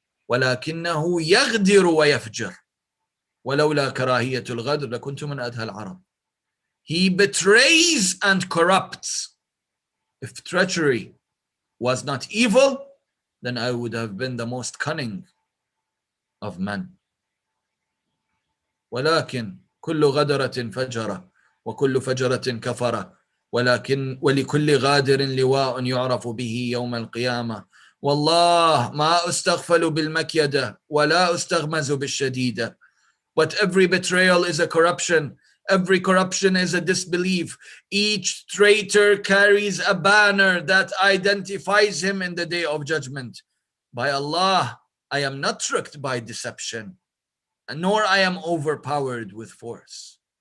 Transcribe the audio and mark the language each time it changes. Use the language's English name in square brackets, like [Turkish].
[Arabic] وَلَكِنَّهُ يَغْدِرُ وَيَفْجِرُ وَلَوْلَا كَرَاهِيَةُ الْغَدْرِ لَكُنْتُ مِنْ أَدْهَى الْعَرَبِ. [English] He betrays and corrupts. If treachery was not evil, then I would have been the most cunning of men. [Arabic] ولكن كل غدرة فجرة وكل فجرة كفرة ولكن ولكل غادر لواء يعرف به يوم القيامة والله ما أستغفل بالمكيدة ولا أستغمز بالشديدة. [English] But every betrayal is a corruption. Every corruption is a disbelief. Each traitor carries a banner that identifies him in the day of judgment. By Allah, I am not tricked by deception, nor I am overpowered with force.